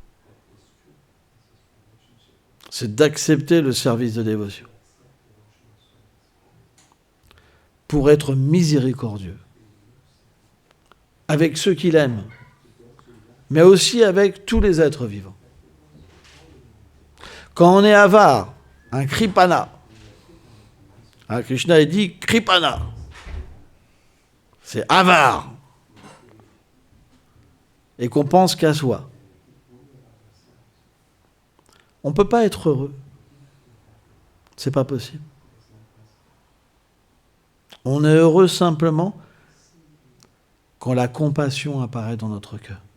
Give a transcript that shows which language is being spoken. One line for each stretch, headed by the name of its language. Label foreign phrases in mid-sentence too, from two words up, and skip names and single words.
French: C'est d'accepter le service de dévotion pour être miséricordieux avec ceux qu'il aime, mais aussi avec tous les êtres vivants. Quand on est avare, un kripana, Krishna dit kripana, c'est avare, et qu'on pense qu'à soi. On ne peut pas être heureux. C'est pas possible. On est heureux simplement quand la compassion apparaît dans notre cœur.